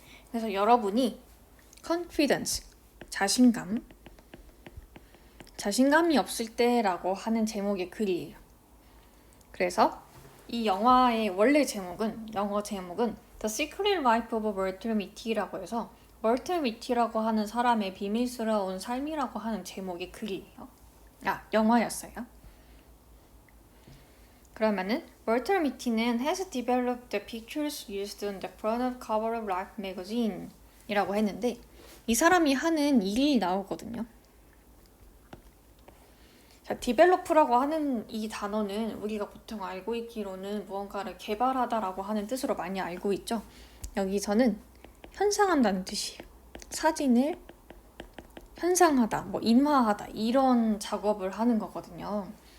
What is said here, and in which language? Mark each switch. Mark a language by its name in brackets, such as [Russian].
[Korean] 그래서 여러분이 confidence, 자신감이 없을 때라고 하는 제목의 글이에요. 그래서 이 영화의 원래 영어 제목은 The Secret Life of Walter Mitty라고 해서 월터 미티라고 하는 사람의 비밀스러운 삶이라고 하는 제목의 글이에요. 영화였어요. 그러면은 월터 미티는 [English] has developed the pictures used on the front of cover of Life magazine [Korean] 이라고 했는데 이 사람이 하는 일이 나오거든요. 자, develop라고 하는 이 단어는 우리가 보통 알고 있기로는 무언가를 개발하다라고 하는 뜻으로 많이 알고 있죠. 여기서는 현상한다는 뜻이에요. 사진을 현상하다, 인화하다 이런 작업을 하는 거거든요.